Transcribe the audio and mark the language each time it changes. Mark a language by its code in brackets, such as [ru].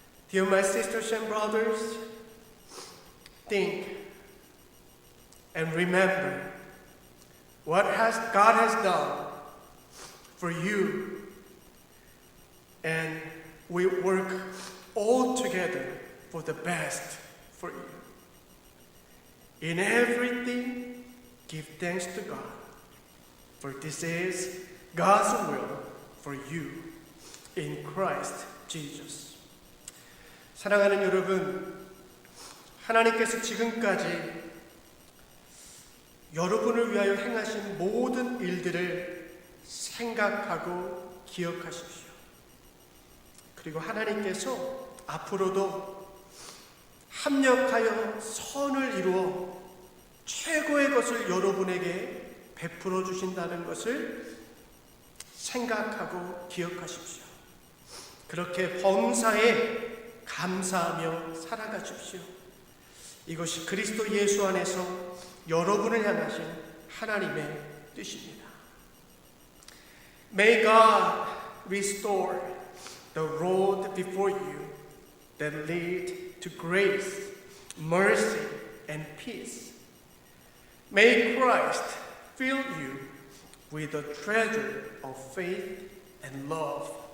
[en] Dear my sisters and brothers, think and remember what God has done for you, and we work all together for the best for you. In everything, give thanks to God, for this is God's will for you in Christ Jesus. [ko] 사랑하는 여러분, 하나님께서 지금까지 여러분을 위하여 행하신 모든 일들을 생각하고 기억하십시오. 그리고 하나님께서 앞으로도 합력하여 선을 이루어 최고의 것을 여러분에게 베풀어 주신다는 것을 생각하고 기억하십시오. 그렇게 범사에 감사하며 살아가십시오. 이것이 그리스도 예수 안에서 여러분을 향하신 하나님의 뜻입니다. [en] May God restore the road before you that lead to grace, mercy, and peace. May Christ fill you with the treasure of faith and love.